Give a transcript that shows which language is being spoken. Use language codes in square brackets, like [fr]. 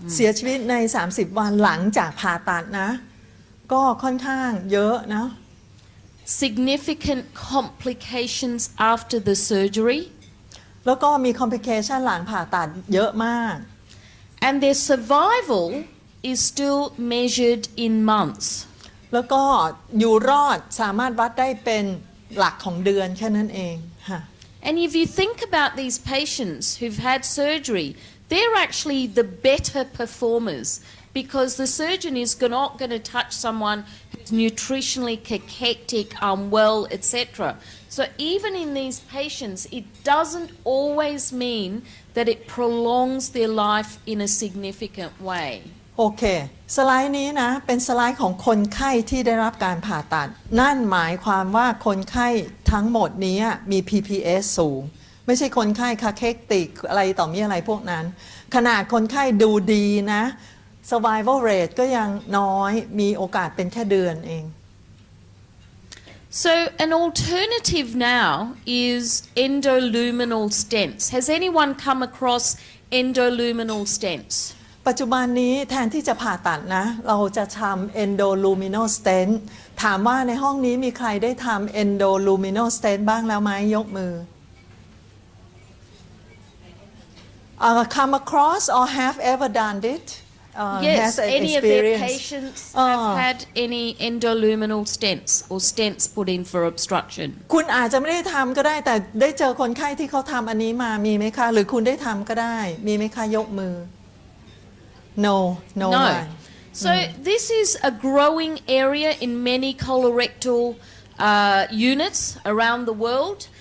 [th] เสียชีวิตใน 30 วันหลังจากผ่าตัดนะก็ค่อนข้างเยอะนะ [en] Significant complications after the surgery. [th] แล้วก็มี complication หลังผ่าตัดเยอะมาก [en] And their survival is still measured in months. [th] แล้วก็อยู่รอดสามารถวัดได้เป็นหลักของเดือนแค่นั้นเองค่ะ [en] And if you think about these patients who've had surgery, they're actually the better performers because the surgeon is not going to touch someone who's nutritionally cachectic, unwell, etc. So even in these patients, it doesn't always mean that it prolongs their life in a significant way. [th] โอเคสไลด์นี้นะเป็นสไลด์ของคนไข้ที่ได้รับการผ่าตัดนั่นหมายความว่าคนไข้ทั้งหมดนี้มี PPS สูง ไม่ใช่คนไข้คาเคติกอะไรต่อมีอะไรพวกนั้นขนาดคนไข้ดูดีนะ survival rate ก็ยังน้อยมีโอกาสเป็นแค่เดือนเอง [en] So an alternative now is endoluminal stents. Has anyone come across endoluminal stents? [th] ปัจจุบันนี้แทนที่จะผ่าตัดนะเราจะทำ endoluminal stent ถามว่าในห้องนี้มีใครได้ทำ endoluminal stent บ้างแล้วไหมยกมือ [en] come across or have ever done it Yes, has an any of their experience patients have had any endoluminal stents or stents put in for obstruction. [th] คุณอาจจะไม่ได้ทำก็ได้แต่ได้เจอคนไข้ที่เขาทำอันนี้มามีไหมคะหรือคุณได้ทำก็ได้มีไหมคะยกมือ [en] no one. So this is a growing area in many colorectal units around the world.